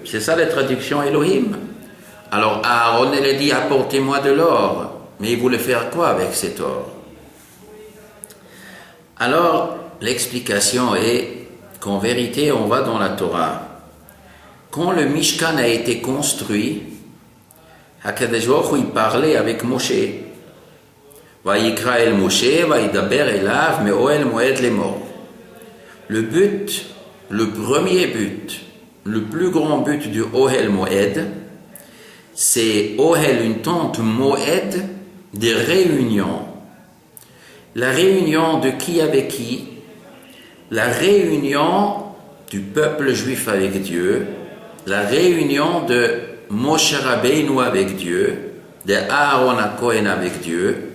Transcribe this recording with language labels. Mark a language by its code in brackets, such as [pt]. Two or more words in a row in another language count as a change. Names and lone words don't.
[fr] C'est ça la traduction Elohim. Alors Aaron, il a dit, apportez-moi de l'or. Mais il voulait faire quoi avec cet or? Alors, l'explication est qu'en vérité, on va dans la Torah. Quand le Mishkan a été construit, HaKadosh Baruch Hu, il parlait avec Moshe. [he] ויקרא אל משה, וידבר אליו, מאהל מועד לאמר. [fr] Le but, le premier but, le plus grand but du [he] אהל מועד, [fr] c'est Ohel, une tente Moed, des réunions. La réunion de qui avec qui? La réunion du peuple juif avec Dieu, la réunion de Moshe Rabbeinu avec Dieu, de Aaron HaKohen avec Dieu.